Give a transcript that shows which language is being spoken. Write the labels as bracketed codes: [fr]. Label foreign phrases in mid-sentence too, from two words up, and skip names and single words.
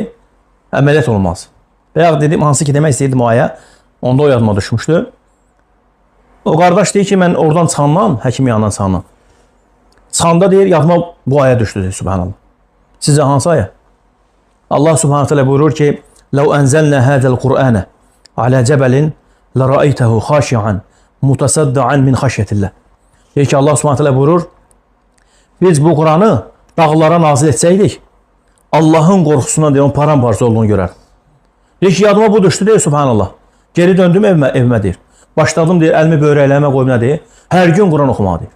[az] Əməliyyat olunmaz. Və ya dedim, hansı ki, demək istəyirdim o aya, onda o yadıma düşmüşdü. O qardaş deyir ki, mən oradan çıxandan, həkim yanından çıxandan, çıxanda deyir, yadıma bu aya düşdü, deyir, subhanallah. Sizə hansı aya? Allah [ar] سبحانه وتعالى [az] buyurur ki, [ar] لَوْ أَنْزَلْنَا هَذَا الْقُرْآنَ عَلَى جَبَلٍ لَرَأَيْتَهُ خَاشِعًا مُتَصَدَّعًا مِنْ خَشْيَةِ اللّٰهِ. [az] Deyir ki, Allah [ar] سبحانه وتعالى [az] buyurur, biz bu Kur'an'ı dağlara nazil etsəydik, Allah'ın qorxusundan deyir, onun paramparça olduğunu görər. Deyir ki, yadıma bu düşdü, deyir, subhanallah. Geri döndüm evimə deyir. Başladım, deyir, əlimi böyrəklərimə qoyum, nə deyir? Hər gün Kur'an oxumaq, deyir.